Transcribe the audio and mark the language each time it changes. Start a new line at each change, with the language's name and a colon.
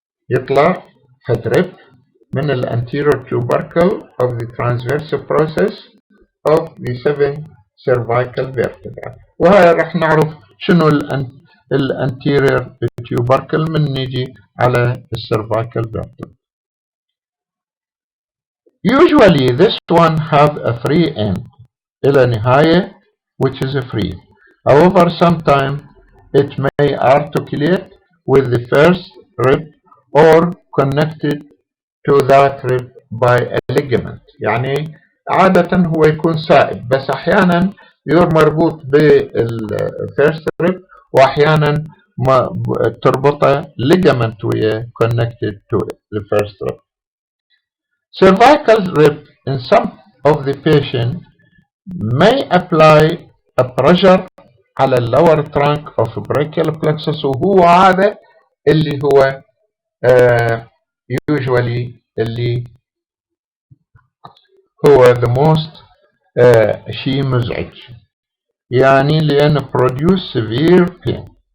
English: يطلع head rib من ال anterior tubercle of the transverse process of the 7 cervical vertebrae.
Arabic: وهاي رح نعرف شنو ال anterior tubercle من نيجي على ال cervical vertebrae.
English: Usually this one have a free end
Arabic: إلى نهاية
English: which is free. However, sometimes it may articulate with the first rib or connected to that rib by a ligament.
Arabic: يعني عادة هو يكون سائب، بس أحيانا يصير مربوط بالفيرست rib، وأحيانا تربطه ligament ويا
English: connected to the first rib. Cervical rib in some of the patient may apply a pressure على lower trunk of brachial plexus،
Arabic: وهو هذا اللي هو
English: usually اللي هو the most
Arabic: شيء مزعج، يعني لأن
English: produce severe pain.